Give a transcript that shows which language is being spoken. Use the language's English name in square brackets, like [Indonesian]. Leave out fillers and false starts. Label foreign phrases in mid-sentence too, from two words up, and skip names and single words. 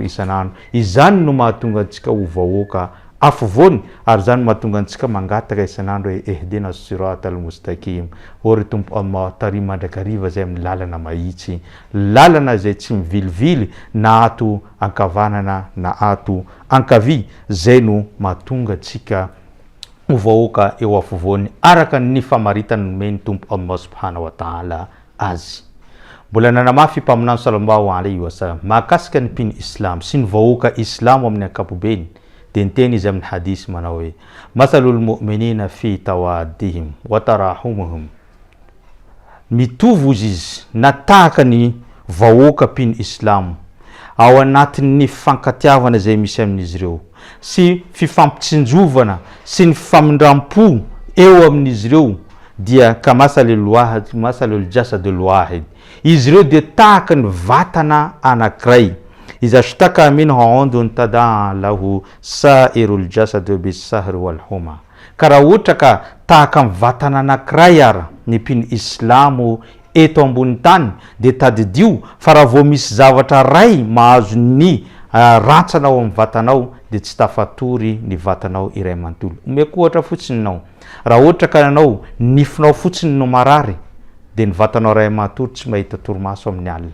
[Malagasy] Izany no mahatonga antsika ho vahoaka afovoany ary zany mahatonga antsika mangataka isan'andro hoe [Arabic] اهدنا الصراط المستقيم [Malagasy] ory tompo Allah tarimy mandrakariva zay amin'ny lalana mahitsy lalana zay tsy mivilivily na ato ankavanana na ato ankavy zay no mahatonga antsika vahoaka eo afovoany araka ny famaritany nomeny tompo Allah [Arabic] سبحانه وتعالى [Malagasy] azy. Mbola nanamafy mpaminany [Arabic] صلى الله عليه وسلم [Malagasy] mahakasika ny mpino islam sy ny vahoaka islam amin'ny ankapobeny dia niteny izy amin'ny hadisy manao hoe [Arabic] مثل المؤمنين في توادهم وتراحمهم, [Malagasy] mitovy izy na tahaka ny vahoaka mpino islam ao anatin'ny fankatiavana zay misy amin'izy ireo sy fifampitsinjovana sy ny fifamindrampo eo amin'izy ireo dia [Arabic] مثل الجسد الواحد, [Malagasy] izy ireo dia tahaka ny vatana anankiray [Arabic] إذا اشتكى منه عضو تداعى له سائر الجسد بالسهر والحمى, [Malagasy] karaha ohatra ka tahaka ny vatana anankiray ara ny mpino islamo eto ambony tany dia tadidio fa raha vao misy zavatra ray mahazo ny rantsana ao amin'ny vatanao dia tsy tafatory ny vatanao iray manontolo. Omeko ohatra fotsiny nao, raha ohatra ka nanao nifinao fotsiny no marary dia ny vatanao iray manontolo tsy mahita torimaso amin'ny alina.